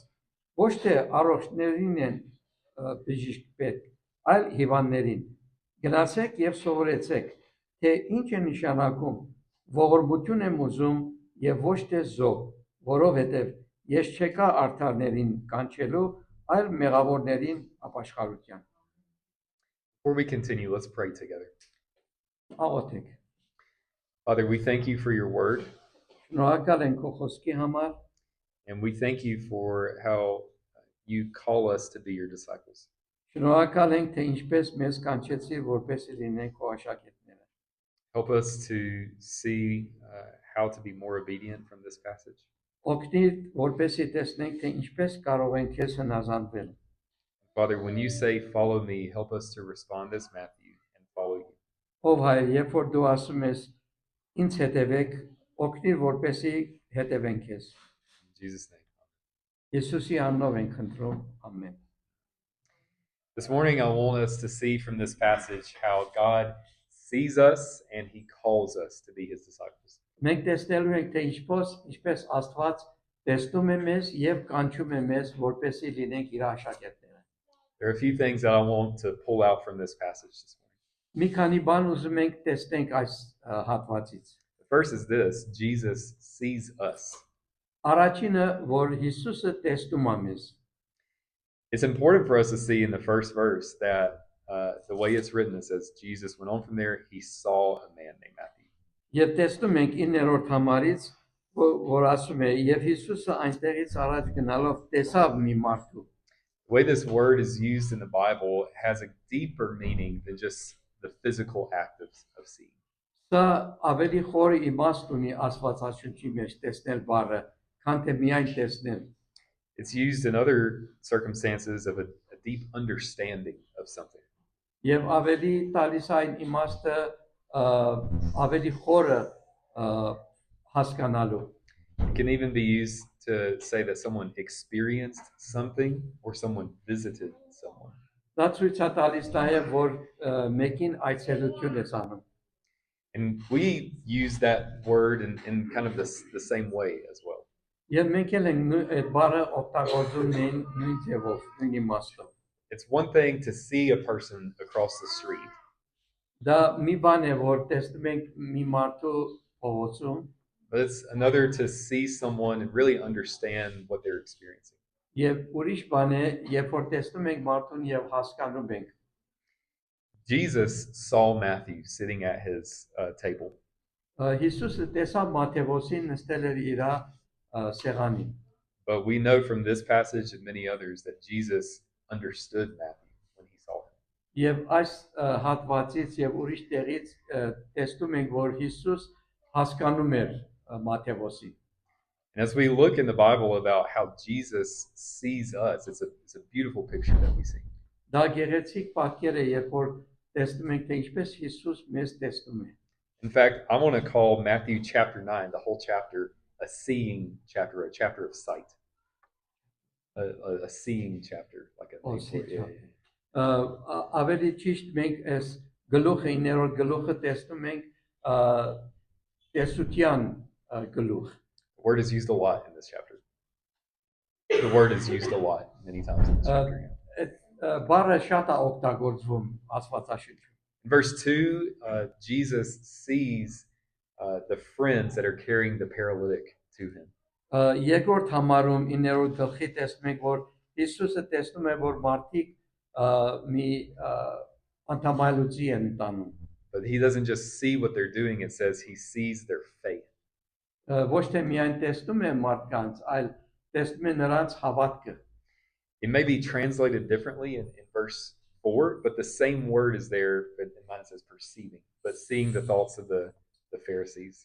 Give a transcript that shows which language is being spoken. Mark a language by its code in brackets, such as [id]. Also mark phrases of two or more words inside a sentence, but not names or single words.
[hy] ոչ թե առողջներին են բժիշկ պետք, այլ հիվանդներին։ Գնացեք եւ սովորեցեք, թե ինչ է նշանակում ողորմություն եմ ուզում եւ ոչ թե զոհ, որովհետեւ ես չեկա արդարներին կանչելու, այլ մեղավորներին ապաշխարության։ [en] Before we continue, let's pray together. [hy] Աղոթեք։ [en] Father, we thank you for your word, [hy] Շնորհակալ ենք քո խոսքի համար [en] and we thank you for how you call us to be your disciples. [hy] Շնորհակալ ենք, թե ինչպես մեզ կանչեցիր, որպեսզի լինենք քո աշակերտները։ [en] Help us to see how to be more obedient from this passage. [hy] Օգնիր, որպեսզի տեսնենք, թե ինչպես կարող ենք քեզ հնազանդվել։ [en] Father, when you say follow me, help us to respond as Matthew and follow you. [hy] Ով Հայր, երբ որ դու ասում ես ինձ հետևեք, օգնիր, որպեսզի հետևենք քեզ։ [en] In Jesus' name. [hy] Հիսուսի անունով ենք խնդրում։ Ամեն։ [en] This morning, I want us to see from this passage how God sees us and he calls us to be his disciples. [hy] Մենք տեսնելու ենք, թե ինչպես Աստված տեսնում է մեզ եւ կանչում է մեզ, որպեսզի լինենք իր աշակերտները։ [en] There are a few things that I want to pull out from this passage this morning. [hy] Մի քանի բան ուզում ենք տեսնենք այս հատվածից։ [en] The first is this: Jesus sees us. [hy] Առաջինը, որ Հիսուսը տեսնում է մեզ։ [en] It's important for us to see in the first verse that the way it's written, it says Jesus went on from there. He saw a man named Matthew. [hy] Եվ տեսնում ենք 9-րդ համարից, որ ասում է, եւ Հիսուսը այնտեղից առաջ գնալով տեսավ մի մարդու։ [en] The way this word is used in the Bible has a deeper meaning than just the physical act of seeing. [hy] Սա ավելի խորը իմաստ ունի Աստվածաշունչի մեջ տեսնել բառը, քան թե միայն տեսնել։ [en] It's used in other circumstances of a deep understanding of something. [hy] Եվ ավելի տալիս այն իմաստը ավելի խորը հասկանալու։ [en] It can even be used to say that someone experienced something or someone visited someone. [hy] Դա ցույց է տալիս նաև, որ մեկին այցելություն է անում։ [en] And we use that word in kind of the same way as well. [hy] Եվ մենք էլ ենք այդ բառը օգտագործում նույն ձևով, նույն իմաստով։ [en] It's one thing to see a person across the street. [hy] Դա մի բան է, որ տեսնում ենք մի մարդու փողոցում, [en] But it's another to see someone and really understand what they're experiencing. [hy] եւ ուրիշ բան է, երբ որ տեսնում ենք մարդուն եւ հասկանում ենք։ [en] Jesus saw Matthew sitting at his table. [hy] Հիսուսը տեսավ Մատթեոսին նստել էր իր սեղանին։ [en] But we know from this passage and many others that Jesus understood Matthew when he saw him. [hy] Եվ այս հատվածից եւ ուրիշ տեղից տեսնում ենք, որ Հիսուս հասկանում էր Մատթեոսին։ [en] And as we look in the Bible about how Jesus sees us, it's a beautiful picture that we see. [hy] Դա գեղեցիկ պատկեր է, երբ որ տեսնում ենք, թե ինչպես Հիսուս մեզ տեսնում է։ [en] In fact, I want to call Matthew chapter 9, the whole chapter, a seeing chapter, a chapter of sight. A seeing chapter, like a name for it. [hy] Ավելի ճիշտ մենք այս գլուխը 9-րդ գլուխը տեսնում ենք տեսության գլուխ։ [en] The word is used a lot in this chapter. The word is used a lot, many times in this chapter. [hy] Բառը շատ է օգտագործվում Աստվածաշունչում։ [en] In verse 2, Jesus sees the friends that are carrying the paralytic to him. [hy] Երկրորդ համարում 9-րդ գլխի տեսնում ենք, որ Հիսուսը տեսնում է, որ մարդիկ մի անտամայլուծի են տանում։ [en] But he doesn't just see what they're doing, it says he sees their faith. [hy] Ոչ թե miայն տեսնում է մարդկանց, այլ տեսնում է նրանց հավատքը։ [en] It may be translated differently in verse 4, but the same word is there, but in mine it says perceiving, but seeing the thoughts of the Pharisees.